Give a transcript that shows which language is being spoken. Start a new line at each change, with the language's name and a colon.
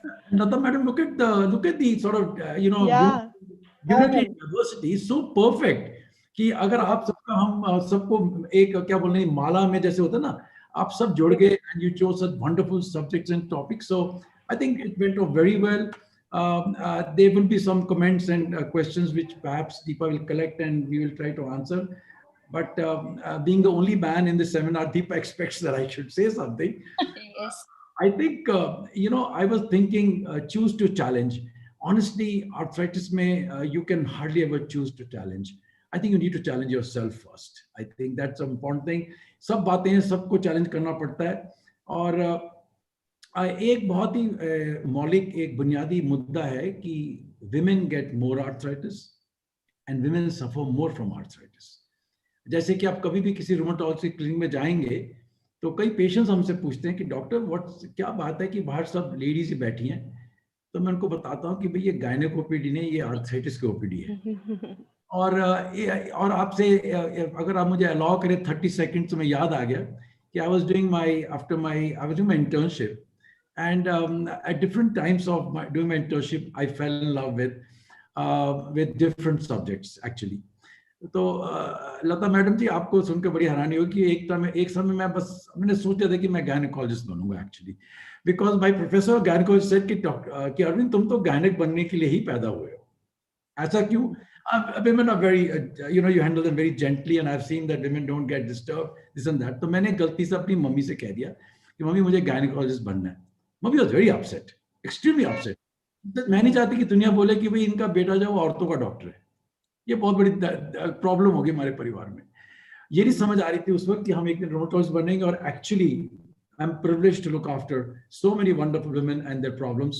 English: Nata madam, look at the sort of Yeah. unity and diversity is so perfect
Hindi: कि अगर आप सबका हम सबको एक क्या बोलने माला में जैसे होता है ना, आप सब जुड़ गए
English: and you chose such wonderful subjects and topics. So I think it went off very well. There will be some comments and questions which perhaps Deepa will collect and we will try to answer. But being the only man in the seminar, Deepa expects that I should say something. Yes. I think, I was thinking, choose to challenge. Honestly, arthritis you can hardly ever choose to challenge. I think you need to challenge yourself first. I think that's an important thing.
Hindi: सब बातें हैं, सबको challenge करना पड़ता है. और एक बहुत ही मौलिक एक बुनियादी मुद्दा है कि
English: women get more arthritis and women suffer more from arthritis.
Hindi: जैसे कि आप कभी भी किसी रूमेटोलॉजी क्लिनिक में जाएंगे तो कई पेशेंट्स हमसे पूछते हैं कि डॉक्टर क्या बात है कि बाहर सब लेडीज ही बैठी हैं. तो मैं उनको बताता हूँ कि भाई ये गायनेक ओपीडी नहीं, ये आर्थराइटिस की ओपीडी है. और आपसे अगर आप मुझे अलाउ करें 30 सेकंड्स में याद आ गया कि
English: I was doing my internship, and at different times of doing my internship I fell in love with different subjects actually.
Hindi: तो लता मैडम जी, आपको सुनकर बड़ी हैरानी होगी कि एक समय मैं बस मैंने सोचा था कि मैं गायनेकोलॉजिस्ट बनूंगा actually,
English: because my professor gynaecologist said
Hindi: कि अरविंद तुम तो गायनेक बनने के लिए ही पैदा हुए हो। ऐसा क्यों?
English: Women are very, you handle them very gently, and I've seen that women don't get disturbed, this and that.
Hindi: तो मैंने गलती से अपनी मम्मी से कह दिया कि मम्मी मुझे गायनेकोलॉजिस्ट बनना है। Mummy
English: Was very upset, extremely upset.
Hindi: मैं नहीं चाहती कि दुनिया बोले कि भाई इनका बेटा जो औरतों का डॉक्टर है। ये बहुत बड़ी प्रॉब्लम होगी हमारे परिवार में। ये नहीं समझ आ रही थी उस वक्त कि हम एक दिन रोमेटोलॉजिस्ट बनेंगे, और
English: Actually I am privileged to look after so many wonderful women and their problems.